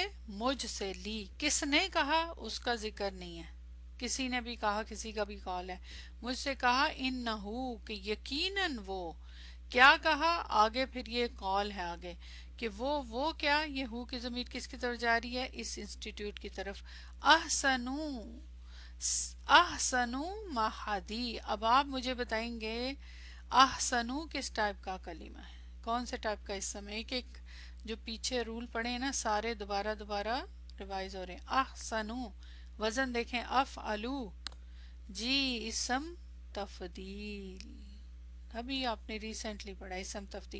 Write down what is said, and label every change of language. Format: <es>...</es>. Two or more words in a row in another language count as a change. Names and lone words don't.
<ur>مجھ سے، لی، کس نے کہا اس کا ذکر نہیں ہے، کسی نے بھی کہا، کسی کا بھی قول ہے، مجھ سے کہا انہو کہ یقیناً وہ، کیا کہا آگے، پھر یہ قول ہے آگے کہ وہ کیا، یہ ہو کی ضمیر کس کی طرف جا رہی ہے؟ اس انسٹیٹیوٹ کی طرف،</ur> <ar>احسنو، احسنو محدی۔</ar> <ur>اب آپ مجھے بتائیں گے احسنو کس ٹائپ کا کلمہ ہے، کون سے ٹائپ کا اسم ہے؟ ایک ایک جو پیچھے رول پڑے ہیں نا سارے دوبارہ ریوائز ہو رہے ہیں۔ احسنو، وزن دیکھیں، افعلو، جی اسم تفضیل، ابھی آپ نے ریسنٹلی پڑھا اسم تفضیل۔</ur>